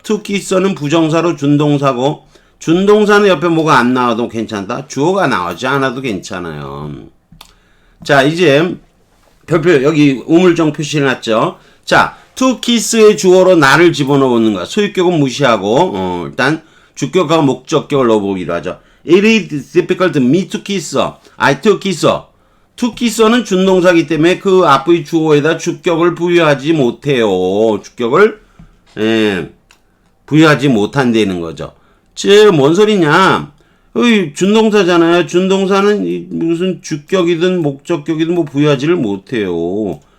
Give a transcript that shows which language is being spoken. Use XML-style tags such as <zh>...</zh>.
<ko>to kisse는 부정사로 준동사고 준동사는 옆에 뭐가 안 나와도 괜찮다. 주어가 나오지 않아도 괜찮아요. 자, 이제 별표 여기 우물정 표시해놨죠. 자, to kiss의 주어로 나를 집어넣는 거야. 소유격은 무시하고 일단 주격과 목적격을 넣어보기로 하죠.</ko> <en>It is difficult me to kiss. I to kiss.</en> <ko>to kiss는 준동사기 때문에 그 앞의 주어에다 주격을 부여하지 못해요. 주격을 부여하지 못한다는 거죠. 즉, 뭔 소리냐? 준동사잖아요. 준동사는 무슨 주격이든 목적격이든 뭐 부여하지를 못해요.</ko>